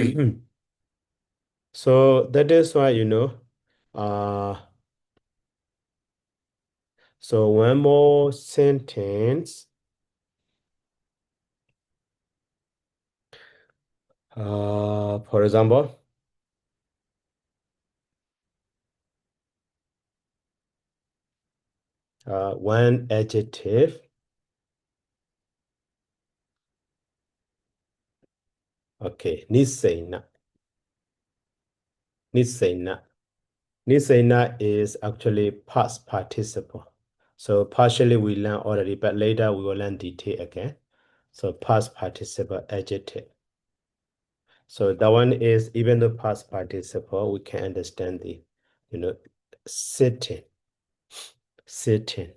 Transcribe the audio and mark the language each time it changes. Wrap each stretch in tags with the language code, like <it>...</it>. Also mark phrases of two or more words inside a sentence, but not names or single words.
<en>So that is why, so one more sentence. For example, one adjective. Okay, nisena. Nisena. Nisena is actually past participle. So partially we learn already, but later we will learn detail again. So past participle adjective. So that one is, even the past participle, we can understand the, sitting, sitting.</en>